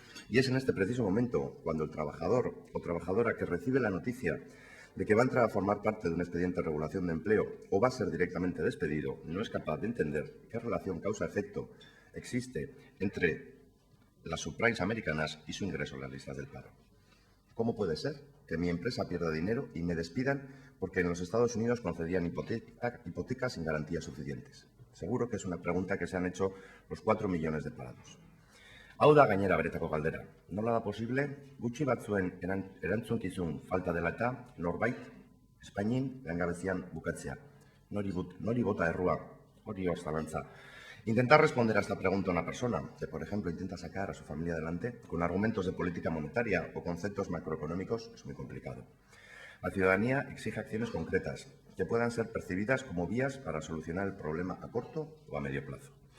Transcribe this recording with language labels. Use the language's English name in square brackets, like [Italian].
[Spanish] Y es en este preciso momento cuando el trabajador o trabajadora que recibe la noticia de que va a entrar a formar parte de un expediente de regulación de empleo o va a ser directamente despedido, no es capaz de entender qué relación causa-efecto existe entre las subprimes americanas y su ingreso en las listas del paro. ¿Cómo puede ser que mi empresa pierda dinero y me despidan porque en los Estados Unidos concedían hipotecas sin garantías suficientes? Seguro que es una pregunta que se han hecho los 4 millones de parados. [Basque] Hau da gainera beretako galdera. Nola da posible, gutxi batzuen erantzunkizun falta dela eta norbait Espainin langabezian bukatzea. Nori bota errua, hori zalantza. [Spanish] Intentar responder a esta pregunta a una persona que, por ejemplo, intenta sacar a su familia adelante con argumentos de política monetaria o conceptos macroeconómicos es muy complicado. La ciudadanía exige acciones concretas que puedan ser percibidas como vías para solucionar el problema a corto o a medio plazo.